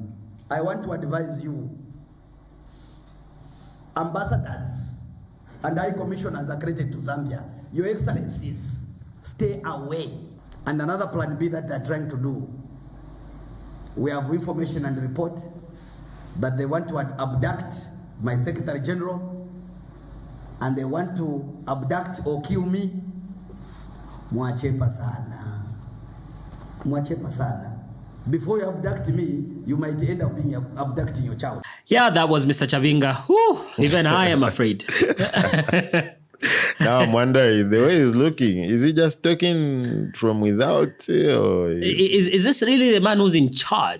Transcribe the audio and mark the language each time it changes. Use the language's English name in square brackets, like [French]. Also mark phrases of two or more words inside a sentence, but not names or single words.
[English] I want to advise you, ambassadors and high commissioners accredited to Zambia, your excellencies, stay away. And another Plan B that they're trying to do, we have information and report that they want to abduct my Secretary General, and they want to abduct or kill me. [Nyanja] Mwachepa sana. Mwachepa sana. [English] Before you abduct me, you might end up being abducting your child. Yeah, that was Mr. Chabinga. Whew, even I am afraid. Now I'm wondering, the way he's looking, is he just talking from without? Or is this really the man who's in charge?